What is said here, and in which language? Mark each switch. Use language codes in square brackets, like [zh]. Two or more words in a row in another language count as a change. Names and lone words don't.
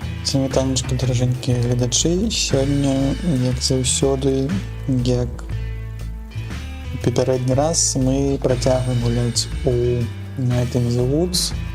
[uk] Всім вітанечки, дороженькі глядачі. [be] Сьогодні, як заўсёды, як папярэдні раз, мы працягваем гуляць у Night in the Woods.